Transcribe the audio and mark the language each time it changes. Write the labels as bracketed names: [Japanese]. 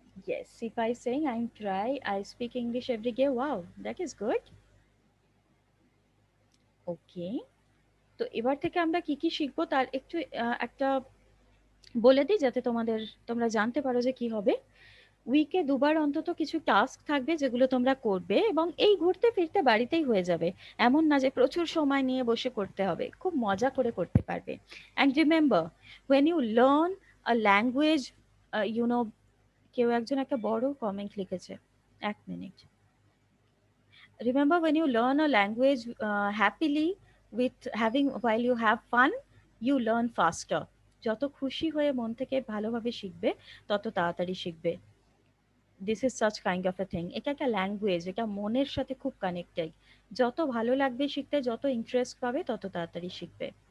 [English] Yes, if I saying I'm try, I speak English every day. Wow, that is good. Okay. [Bangla] তো এবার থেকে আমরা কি কি শিখবো তার একটু একটা বলে দিই, যাতে তোমরা জানতে পারো যে কি হবে। উইকে দুবার অন্তত কিছু টাস্ক থাকবে যেগুলো তোমরা করবে, এবং এই ঘুরতে ফিরতে বাড়িতেই হয়ে যাবে। এমন না যে প্রচুর সময় নিয়ে বসে করতে হবে, খুব মজা করে করতে পারবে। [English] and remember, when you learn a language, you know, [Bangla] কেউ একজন একটা বড় কমেন্ট লিখেছে, এক minute. [English] Remember, when you learn a language happily, with having while you have fun, you learn faster. [Bangla] যত খুশি হয়ে মন থেকে ভালোভাবে শিখবে, তত তাড়াতাড়ি শিখবে। [English] This is such kind of a thing. [Bangla] এটা একটা ল্যাঙ্গুয়েজ, এটা মনের সাথে খুব কানেক্টেড। যত ভালো লাগবে শিখতে, যত ইন্টারেস্ট পাবে, তত তাড়াতাড়ি শিখবে।